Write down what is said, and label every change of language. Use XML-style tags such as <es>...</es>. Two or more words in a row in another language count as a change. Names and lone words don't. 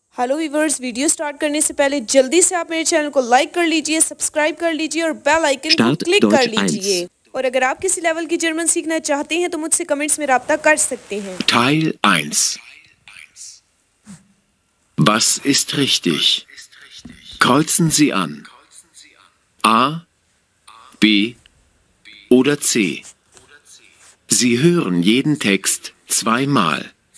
<en>Hello viewers, video start</en> <hi>करने से पहले जल्दी से आप मेरे चैनल को लाइक कर लीजिए, सब्सक्राइब कर लीजिए और</hi> <en>bell icon</en> <hi>को क्लिक कर लीजिए। और अगर आप किसी लेवल की जर्मन सीखना चाहते हैं तो मुझसे कमेंट्स में राब्ता कर सकते हैं।</hi> <de>Teil 1. Was ist richtig? Kreuzen Sie an. A, B oder C. Sie hören jeden Text zweimal.</de>